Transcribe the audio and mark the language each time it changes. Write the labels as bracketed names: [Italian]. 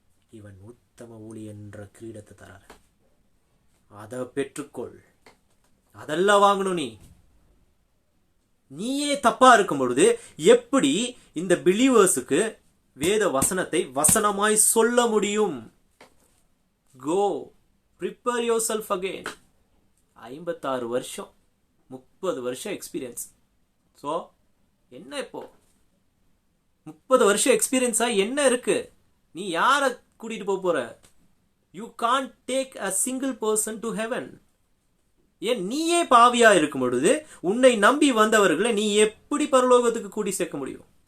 [Tamil] இவன் உத்தம ஊழியன் என்ற கிரீடத்தை தராரு. அதை பெற்றுக்கொள். அதெல்லாம் வாங்கணும். நீயே தப்பா இருக்கும் பொழுது எப்படி இந்த பிலீவர்ஸுக்கு வேத வசனத்தை வசனமாய் சொல்ல முடியும்? [English] Go prepare yourself again. [Tamil] 56 வருஷம், 30 வருஷம் எக்ஸ்பீரியன்ஸ். ஸோ என்ன இப்போ 30 வருஷம் எக்ஸ்பீரியன்ஸா என்ன இருக்கு? நீ யாரை கூட்டிட்டு போற? [English] You can't take a single person to heaven. [Tamil] ஏன் நீயே பாவியா இருக்கும் பொழுது உன்னை நம்பி வந்தவர்களை நீ எப்படி பரலோகத்துக்கு கூட்டி சேர்க்க முடியும்?